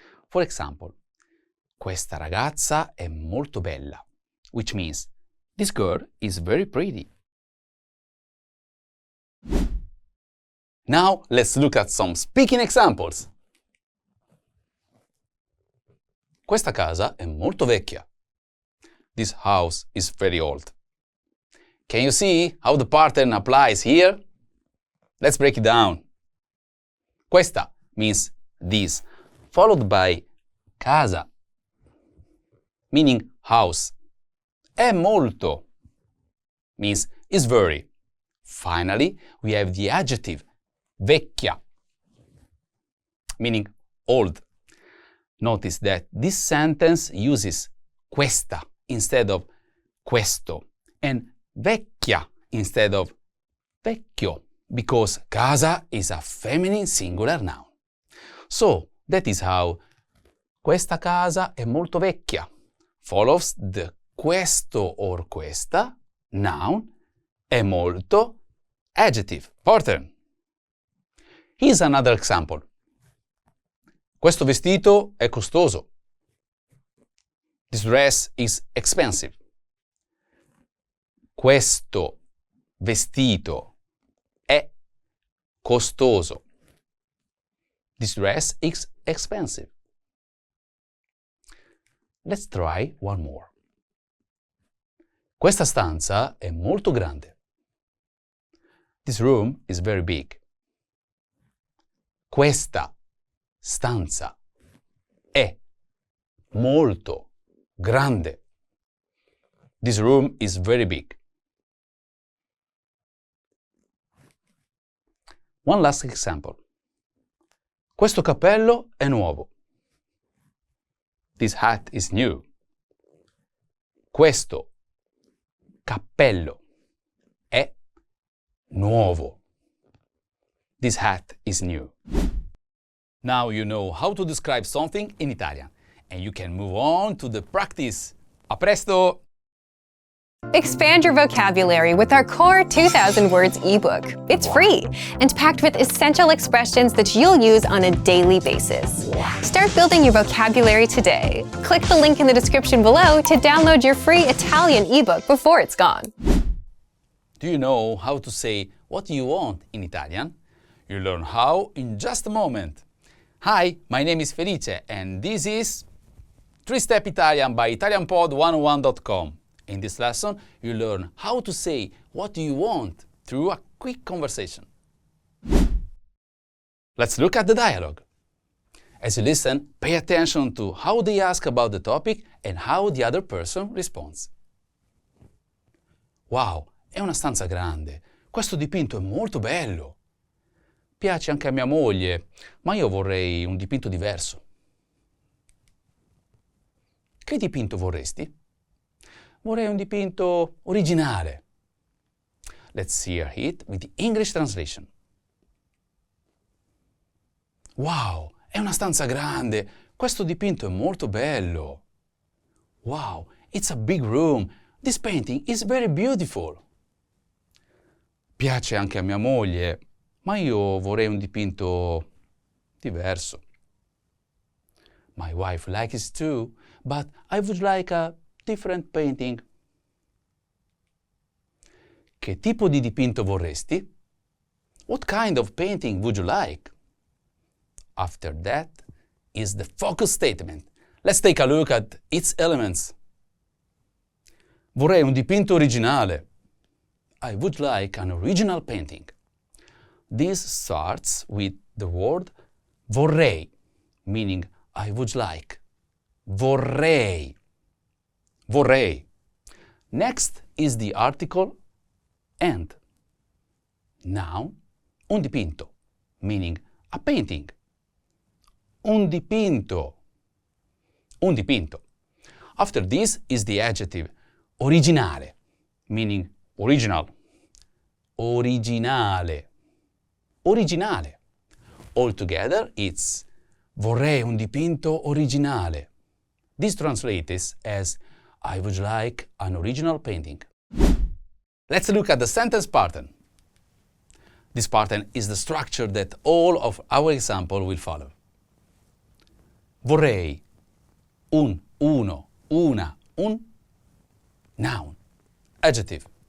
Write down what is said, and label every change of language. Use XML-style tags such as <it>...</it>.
<en>For example,</en> <it>questa ragazza è molto bella,</it> <en>which means this girl is very pretty. Now let's look at some speaking examples.</en> <it>Questa casa è molto vecchia.</it> <en>This house is very old. Can you see how the pattern applies here? Let's break it down. Questa means this, followed by casa, meaning house. È molto means is very. Finally, we have the adjective vecchia, meaning old. Notice that this sentence uses questa instead of questo and vecchia instead of vecchio, because casa is a feminine singular noun. So that is how</en> <it>questa casa è molto vecchia</it> <en>follows the questo or questa noun è molto adjective pattern. Here's another example.</en> <it>Questo vestito è costoso.</it> <en>This dress is expensive.</en> <it>Questo vestito è costoso.</it> <en>This dress is expensive. Let's try one more.</en> <it>Questa stanza è molto grande.</it> <en>This room is very big.</en> <it>Questa stanza è molto grande.</it> <en>This room is very big. One last example.</en> <it>Questo cappello è nuovo.</it> <en>This hat is new.</en> <it>Questo cappello è nuovo.</it> <en>This hat is new. Now you know how to describe something in Italian, and you can move on to the practice.</en> <it>A presto!</it> <en>Expand your vocabulary with our Core 2000 Words ebook. It's free and packed with essential expressions that you'll use on a daily basis. Start building your vocabulary today. Click the link in the description below to download your free Italian ebook before it's gone. Do you know how to say what you want in Italian? You'll learn how in just a moment. Hi, my name is Felice, and this is 3-Step Italian by ItalianPod101.com. In this lesson, you learn how to say what you want through a quick conversation. Let's look at the dialogue. As you listen, pay attention to how they ask about the topic and how the other person responds.</en> <it>Wow, è una stanza grande. Questo dipinto è molto bello. Piace anche a mia moglie, ma io vorrei un dipinto diverso. Che dipinto vorresti? Vorrei un dipinto originale.</it> <en>Let's hear it with the English translation.</en> <it>Wow, è una stanza grande. Questo dipinto è molto bello.</it> <en>Wow, it's a big room. This painting is very beautiful.</en> <it>Piace anche a mia moglie, ma io vorrei un dipinto diverso.</it> <en>My wife likes it too, but I would like a different painting.</en> <it>Che tipo di dipinto vorresti?</it> <en>What kind of painting would you like? After that is the focus statement. Let's take a look at its elements.</en> <it>Vorrei un dipinto originale.</it> <en>I would like an original painting. This starts with the word vorrei, meaning I would like. Vorrei. Vorrei. Next is the article and. Noun, un dipinto, meaning a painting.</en> <it>Un dipinto. Un dipinto.</it> <en>After this is the adjective originale, meaning original. Originale. Originale. Altogether, it's</en> <it>Vorrei un dipinto originale.</it> <en>This translates as I would like an original painting. Let's look at the sentence pattern. This pattern is the structure that all of our example will follow.</en> <it>Vorrei, un, uno, una, un, noun, adjective.</it>